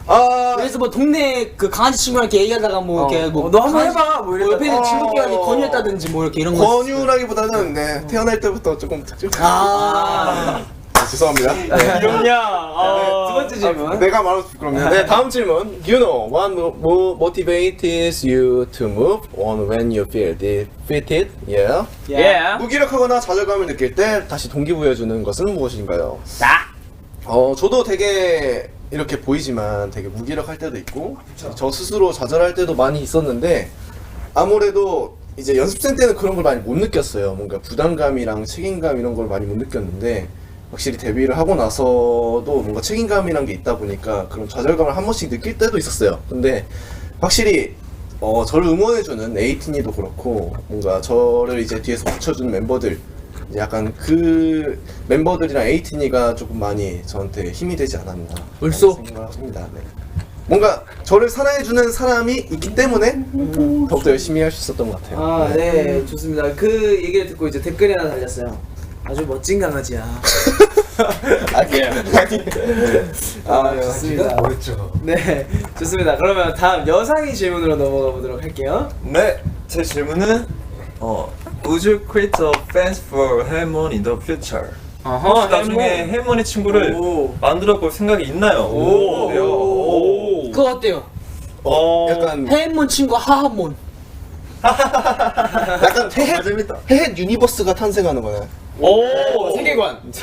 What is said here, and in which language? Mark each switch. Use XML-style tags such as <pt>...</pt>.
<ko>아, 그래서 뭐 동네 그 강아지 친구랑 이렇게 얘기하다가 뭐 이렇게 뭐 너 한번 강아지- 해봐 뭐 뭐 옆에 있는 이랬다가. 친구끼리 권유했다든지 뭐 이렇게 이런 거. 권유라기보다는 네 태어날 때부터 조금 특징. 아. 죄송합니다. 귀엽냐? 두 번째 질문. 내가 말하면 부끄럽네요. 네, 다음 질문.</ko> <en>You know what motivates you to move on when you feel defeated? Yeah.</en> <ko>예. 무기력하거나 좌절감을 느낄 때 다시 동기부여주는 것은 무엇인가요? 저도 되게 이렇게 보이지만 되게 무기력할 때도 있고 저 스스로 좌절할 때도 많이 있었는데 아무래도 이제 연습생 때는 그런 걸 많이 못 느꼈어요. 뭔가 부담감이랑 책임감 이런 걸 많이 못 느꼈는데 확실히 데뷔를 하고 나서도 뭔가 책임감이란 게 있다 보니까 그런 좌절감을 한 번씩 느낄 때도 있었어요. 근데 확실히 저를 응원해주는 에이틴이도 그렇고 뭔가 저를 이제 뒤에서 받쳐주는 멤버들 이제 약간 그 멤버들이랑 에이틴이가 조금 많이 저한테 힘이 되지 않았나 벌써? 생각합니다. 네. 뭔가 저를 사랑해주는 사람이 있기 때문에 더욱더 열심히 할 수 있었던 것 같아요. 아, 네, 좋습니다. 그 얘기를 듣고 이제 댓글이 하나 달렸어요. 아주 멋진 강아지야. 좋습니다. 뭐였죠? 네, 좋습니다. 그러면 다음 여상이 질문으로 넘어가 보도록 할게요. 네, 제 질문은</ko> <en>Would you create a fans for Helmon in the future?</en> <ko>혹시 나중에 헬몬의 친구를 만들어 볼 생각이 있나요? 오. 그거 어때요? 약간 해몬 친구 하하몬. 약간 해헷 유니버스가 탄생하는 거네. 오, 세계관.</ko>